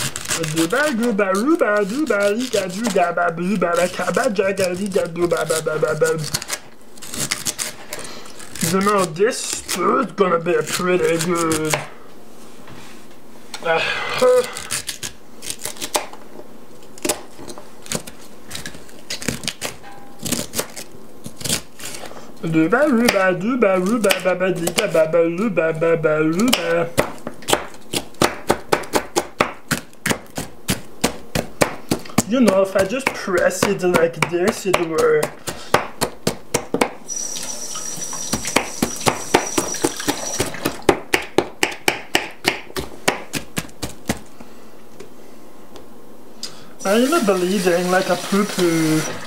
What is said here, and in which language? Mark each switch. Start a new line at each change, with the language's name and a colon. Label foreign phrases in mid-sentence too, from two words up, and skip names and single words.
English: Dooba gooba rooba dooba lika dooga ba booba la kaba jaga lika dooba ba ba ba ba. You know, this stew is gonna be pretty good. Dooba rooba dooba rooba ba ba lika ba ba rooba ba ba rooba. You know, if I just press it like this, it works. I'm bleeding like a poo-poo.